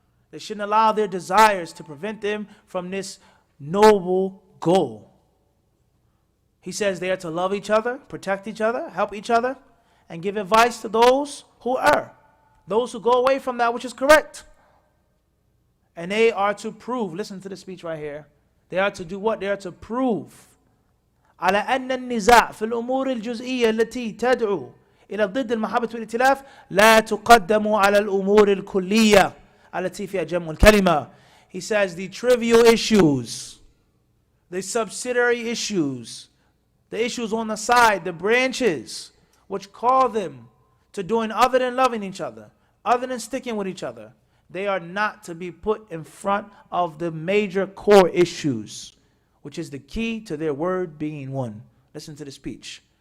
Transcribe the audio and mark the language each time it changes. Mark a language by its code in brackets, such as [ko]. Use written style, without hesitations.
[en] They shouldn't allow their desires to prevent them from this noble goal. He says they are to love each other, protect each other, help each other, and give advice to those who err, those who go away from that which is correct. And they are to prove, listen to the speech right here, they are to do what? They are to prove [ar] على أن النزاع في الأمور الجزئية التي تدعو إلى ضد المحبة والائتلاف لا تقدم على الأمور الكلية التي فيها جمع الكلمة. [en] He says the trivial issues, the subsidiary issues, the issues on the side, the branches, which call them to doing other than loving each other, other than sticking with each other, they are not to be put in front of the major core issues, which is the key to their word being one. Listen to the speech.